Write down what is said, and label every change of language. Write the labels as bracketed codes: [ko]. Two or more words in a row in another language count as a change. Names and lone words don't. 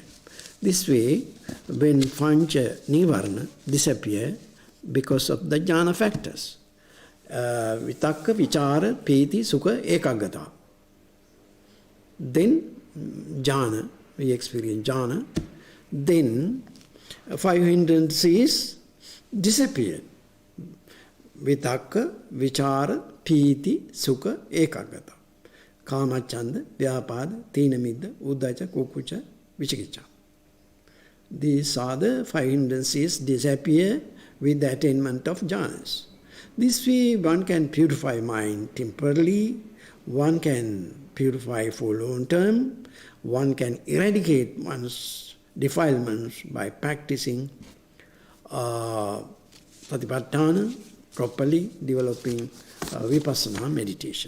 [en] This way, when [pi] Pancha Nivarna [en] disappear because of the jhana factors, [pi] Vitakka, Vichara, Piti, Sukha, Ekagata. [en] Then jhana, we experience jhana. Then 5 hindrances disappear. [pi] Vitakka, Vichara, Piti, Sukha, Ekagata. Kamachanda, Vyapada, Tinamidda, Uddhacha, Kukucha, Vicikiccha. [en] These are the 5 hindrances disappear with the attainment of jhanas. This way one can purify mind temporarily, one can purify for long term, one can eradicate one's defilements by practicing Satipatthana, properly developing Vipassana meditation.